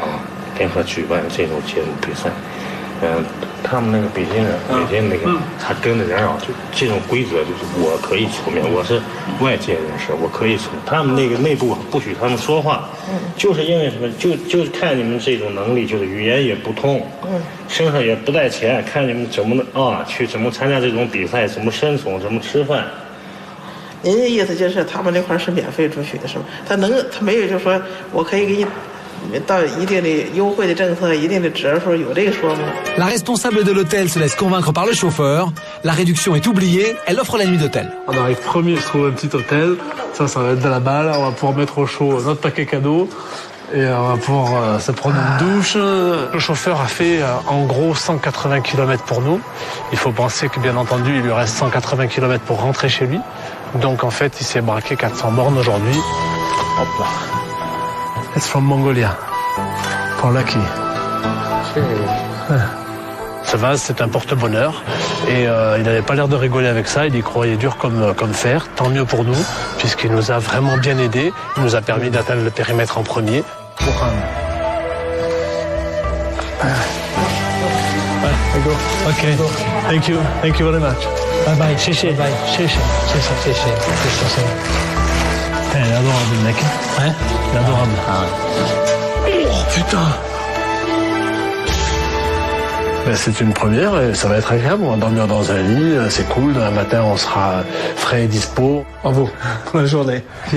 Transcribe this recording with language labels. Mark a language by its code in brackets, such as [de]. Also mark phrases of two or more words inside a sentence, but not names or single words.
[zh] 联合举办这种节目比赛，他们那个北京那个他跟的人啊，就这种规则就是我可以出面，我是外界人士，我可以出，他们那个内部不许他们说话，就是因为什么，就是看你们这种能力，就是语言也不通，身上也不带钱，看你们怎么怎么参加这种比赛，怎么生存，怎么吃饭。您的意思就是他们那块是免费出去的是吗？他没有就说我可以给你。 到一定的优惠的政策，一定的折数，有这个说吗？ [fr] La responsable de l'hôtel se laisse convaincre par le chauffeur. La réduction est oubliée. Elle offre la nuit d'hôtel. On arrive premier, je trouve un petit hôtel. Ça va être de la balle. On va pouvoir mettre au chaud notre paquet cadeau. Et on va pouvoir se prendre une douche. Le chauffeur a fait en gros 180 km pour nous. Il faut penser que bien entendu, il lui reste 180 km pour rentrer chez lui. Donc en fait, il s'est braqué 400 bornes aujourd'hui. Hop là. [en] It's from Mongolia. For Lucky. [fr] Ce vase, c'est un porte-bonheur. Et il n'avait pas l'air de rigoler avec ça. Il y croyait dur comme fer. Tant mieux pour nous, puisqu'il nous a vraiment bien aidés. Il nous a permis d'atteindre le périmètre en premier. [en] Okay. Thank you very much. Bye bye. [zh] 谢谢。Bye. [fr] 谢谢。Eh, il est adorable le mec. Hein? Il est adorable. Oh putain. Ben, c'est une première et ça va être agréable. On va dormir dans un lit, c'est cool. Demain matin, on sera frais et dispo. Bravo. Bonne journée. Yes.